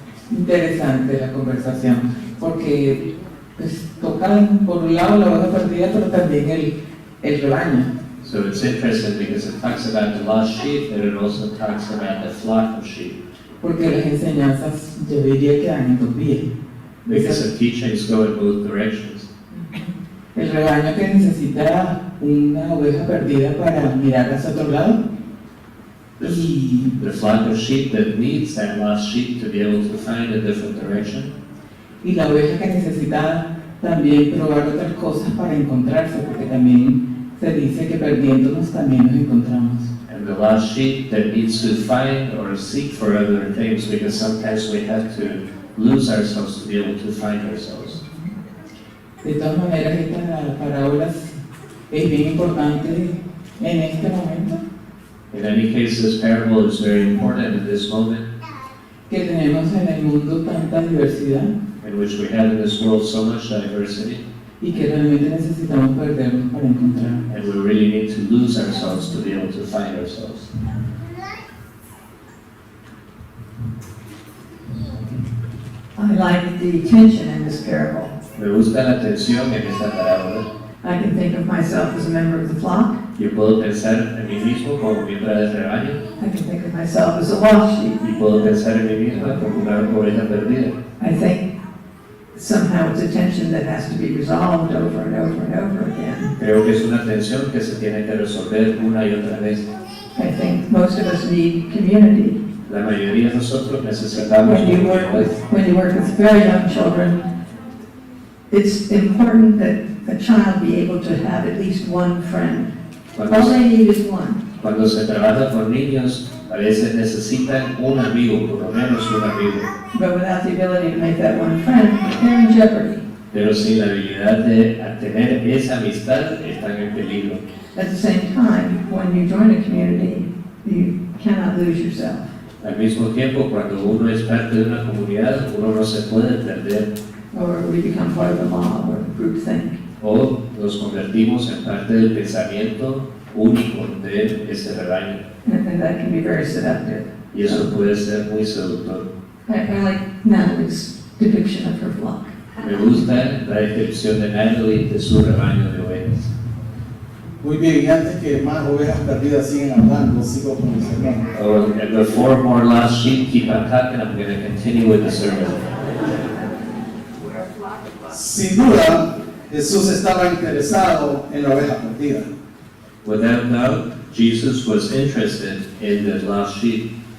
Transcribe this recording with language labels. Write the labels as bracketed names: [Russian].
[Spanish] Interesante la conversación, porque pues, tocan por un lado la oveja perdida, pero también el rebaño. [English] So it's interesting because it talks about the lost sheep, and it also talks about the flock of sheep. [Spanish] Porque las enseñanzas yo diría que dan en dos vías. [English] Because the teachings go in both directions. [Spanish] El rebaño que necesita una oveja perdida para mirar hacia otro lado. [English] The flock of sheep that needs that lost sheep to be able to find a different direction. [Spanish] Y la oveja que necesita también probar otras cosas para encontrarse, porque también se dice que perdiéndonos también nos encontramos. [English] And the lost sheep that needs to find or seek for other things, because sometimes we have to lose ourselves to be able to find ourselves. [Spanish] De todas maneras, esta parábola es bien importante en este momento. [English] In any case, this parable is very important in this moment, [Spanish] Que tenemos en el mundo tanta diversidad [English] in which we have in this world so much diversity, [Spanish] y que realmente necesitamos perdernos para encontrar. [English] and we really need to lose ourselves to be able to find ourselves. I like the tension in this parable. [Spanish] Me gusta la tensión en esta parábola. [English] I can think of myself as a member of the flock. [Spanish] Yo puedo pensar en mí mismo como miembro del rebaño, [English] I can think of myself as a lost sheep. [Spanish] y puedo pensar en mí misma como una oveja perdida. [English] I think somehow it's a tension that has to be resolved over and over and over again. [Spanish] Creo que es una tensión que se tiene que resolver una y otra vez. [English] I think most of us need community. [Spanish] La mayoría de nosotros necesitamos [English] When you work with very young children, it's important that a child be able to have at least one friend. All they need is one. [Spanish] Cuando se trabaja con niños, a veces necesitan un amigo, por lo menos un amigo. [English] But without the ability to make that one friend, they're in jeopardy. [Spanish] Pero sin la habilidad de tener esa amistad, están en peligro. [English] At the same time, when you join a community, you cannot lose yourself. [Spanish] Al mismo tiempo, cuando uno es parte de una comunidad, uno no se puede perder, [English] Or we become part of a mob or groupthink. [Spanish] o nos convertimos en parte del pensamiento único de ese rebaño. [English] And that can be very seductive. [Spanish] Y eso puede ser muy seductor. [English] I like Natalie's depiction of her flock. [Spanish] Me gusta la descripción de Natalie de su rebaño de ovejas. Muy bien, y antes que más ovejas perdidas siguen hablando, sigo con el sermón. [English] Oh, and before more lost sheep keep on talking, I'm going to continue with the sermon. [Spanish] Sin duda, Jesús estaba interesado en la oveja perdida. [English] Without doubt, Jesus was interested in the lost sheep.